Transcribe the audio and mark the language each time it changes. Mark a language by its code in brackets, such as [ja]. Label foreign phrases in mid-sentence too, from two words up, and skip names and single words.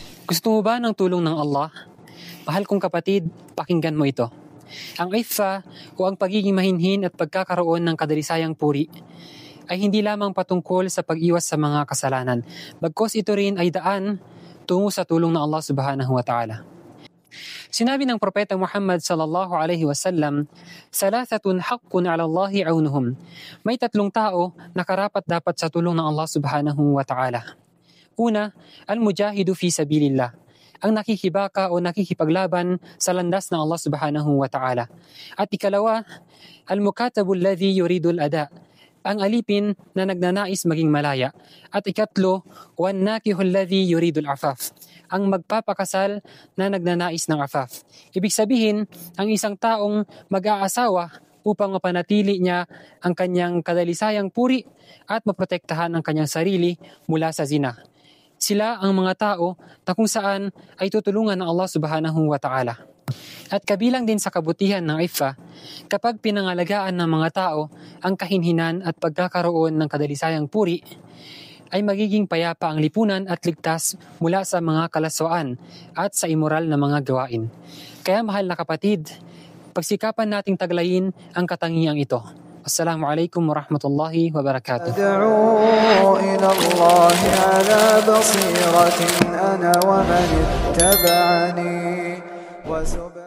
[tl] Gusto mo ba ng tulong ng Allah? Mahal kong kapatid, pakinggan mo ito. Ang iffa o ang pagiging mahinhin at pagkakaroon ng kadalisayang puri ay hindi lamang patungkol sa pag-iwas sa mga kasalanan, bagkus ito rin ay daan tungo sa tulong ng Allah [ar] سبحانه وتعالى. [tl] Sinabi ng Propeta Muhammad sallallahu alaihi wasallam, [ar] "ثلاثة حق على الله عونهم." [tl] May tatlong tao na karapat-dapat sa tulong ng Allah [ar] سبحانه وتعالى. [tl] Una, [ar] المجاهد في سبيل الله, [tl] ang nakikibaka o nakikipaglaban sa landas ng Allah [ar] سبحانه وتعالى. [tl] At ikalawa, [ar] المكاتب الذي يريد الأداء, [tl] ang alipin na nagnanais maging malaya. At ikatlo, [ar] والناكح الذي يريد العفاف, [tl] ang magpapakasal na nagnanais ng afaf. Ibig sabihin, ang isang taong mag-aasawa upang mapanatili niya ang kanyang kadalisayang puri at maprotektahan ang kanyang sarili mula sa zina. Sila ang mga tao na kung saan ay tutulungan ng Allah [ar] سبحانه وتعالى. [tl] At kabilang din sa kabutihan ng iffa, kapag pinangalagaan ng mga tao ang kahinhinan at pagkakaroon ng kadalisayang puri, ay magiging payapa ang lipunan at ligtas mula sa mga kalaswaan at sa immoral na mga gawain. Kaya mahal na kapatid, pagsikapan nating taglayin ang katangiang ito. [ar] السلام عليكم ورحمة الله وبركاته. أدعو إلى الله على بصيرة أنا ومن اتبعني